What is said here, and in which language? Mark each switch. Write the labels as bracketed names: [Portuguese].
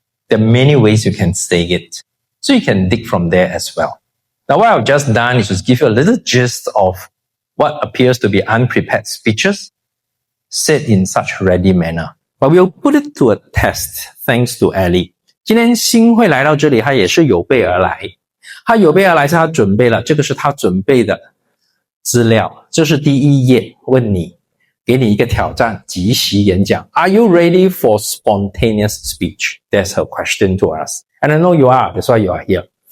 [English] There are many ways you can say it. So you can dig from there as well. Now, what I've just done is to give you a little gist of what appears to be unprepared speeches said in such ready manner. But we'll put it to a test thanks to Ellie. [Chinese] 今天新会来到这里，他也是有备而来。他有备而来是他准备了，这个是他准备的资料。这是第一页，问你。给你一个挑战，即席演讲。 [English] Are you ready for spontaneous speech? That's her question to us. And I know you are, that's why you are here.